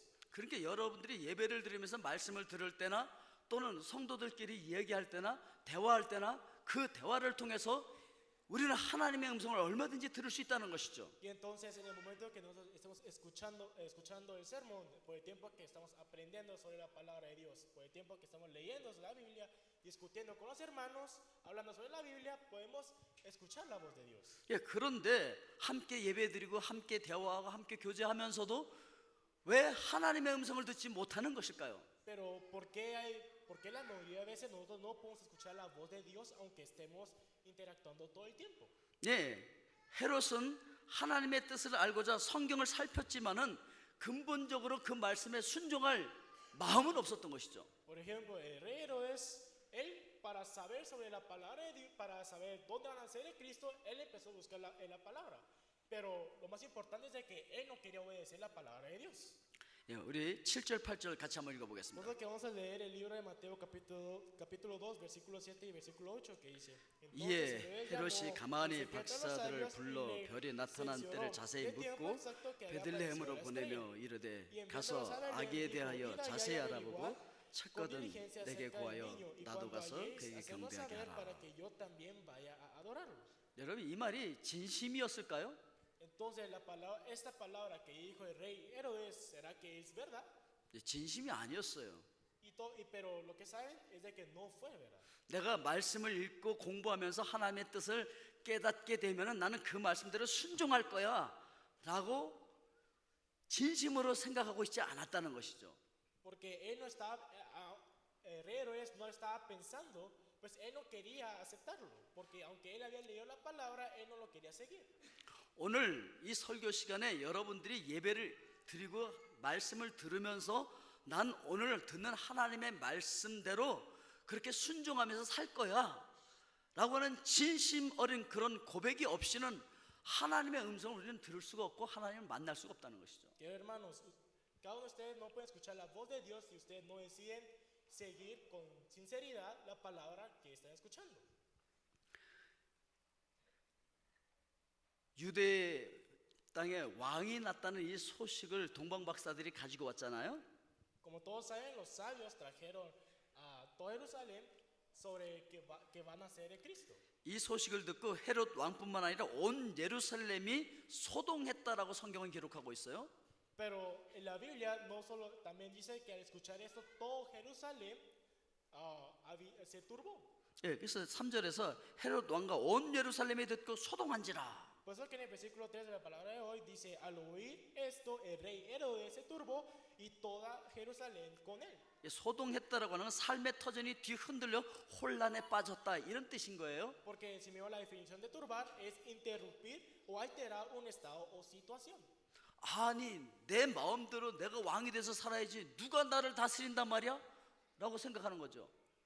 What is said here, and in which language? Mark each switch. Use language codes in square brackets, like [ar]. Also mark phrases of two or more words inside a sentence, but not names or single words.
[ko] 그러니까 여러분들이 예배를 드리면서 말씀을 들을 때나 또는 성도들끼리 이야기할 때나 대화할 때나 그 대화를 통해서 우리는 하나님의 음성을 얼마든지 들을 수 있다는 것이죠. [es] Y entonces en el momento que nosotros estamos escuchando el sermón, por el tiempo que estamos aprendiendo sobre la palabra de Dios, por el tiempo que estamos leyendo la Biblia, discutiendo con los hermanos, hablando sobre la Biblia, podemos escuchar la voz de Dios. [ko] 예, 그런데 함께 예배드리고 함께 대화하고 함께 교제하면서도 왜 하나님의 음성을 듣지 못하는 것일까요? [es] Pero ¿por qué la mayoría de veces nosotros no podemos escuchar la voz de Dios aunque estemos interactuando todo el tiempo? [ko] 예, 헤롯은 하나님의 뜻을 알고자 성경을 살폈지만은 근본적으로 그 말씀에 순종할 마음은 없었던 것이죠. [es] Por ejemplo, el rey Herodes, él para saber sobre la palabra de Dios, para saber dónde van a nacer el Cristo, él empezó a buscar en la palabra. Pero lo más importante es de que él no quería obedecer la palabra de Dios. [ko] 예, 우리 7절 8절 같이 한번 읽어보겠습니다. [es] Nosotros que vamos a leer el libro de Mateo capítulo 2, versículo 7 y versículo 8 que dice: [ko] 이에 헤롯이 가만히 박사들을 불러 별이 나타난 때를 자세히 묻고 베들레헴으로 보내며 이르되 가서 아기에 대하여 자세히 알아보고 찾거든 내게 구하여 나도 가서 그에게 경배하게 하라. 여러분 이 말이 진심이었을까요? [es] Entonces esta palabra que dijo el rey Herodes, ¿será que es verdad? [ko] 진심이 아니었어요. [es] Pero lo que saben es de que no fue verdad. [ko] 내가 말씀을 읽고 공부하면서 하나님의 뜻을 깨닫게 되면은 나는 그 말씀대로 순종할 거야 라고 진심으로 생각하고 있지 않았다는 것이죠. [es] Porque él no estaba, el rey Herodes no estaba pensando, pues él no quería aceptarlo, porque aunque él había leído la palabra, él no lo quería seguir. [ko] 오늘 이 설교 시간에 여러분들이 예배를 드리고 말씀을 들으면서 난 오늘 듣는 하나님의 말씀대로 그렇게 순종하면서 살 거야 라고 하는 진심 어린 그런 고백이 없이는 하나님의 음성을 우리는 들을 수가 없고 하나님을 만날 수가 없다는 것이죠. [es] Hermanos, cada uno de ustedes no puede escuchar la voz de Dios si ustedes no deciden seguir con sinceridad la palabra que están escuchando. [ko] 유대 땅에 왕이 났다는 이 소식을 동방박사들이 가지고 왔잖아요. [es] Como todos saben, los sabios trajeron a todo Jerusalén sobre que van a ser el Cristo. [ko] 이 소식을 듣고 헤롯 왕뿐만 아니라 온 예루살렘이 소동했다라고 성경은 기록하고 있어요. [es] Pero en la Biblia no solo también dice que al escuchar esto todo Jerusalén se turbó. [ko] 예, 그래서 3절에서 헤롯 왕과 온 예루살렘이 듣고 소동한지라. [es] Por eso que en el versículo 3 de la palabra de hoy dice: al oír esto, el rey Herodes se turbó y toda Jerusalén con él. [ko] 소동했다라고 하는 건 삶의 터전이 뒤흔들려 혼란에 빠졌다 이런 뜻인 거예요. [es] Porque si me va la definición de turbar es interrumpir o alterar un estado o situación. [ko] 아니 내 마음대로 내가 왕이 돼서 살아야지 누가 나를 다스린단 말이야? 라고 생각하는 거죠.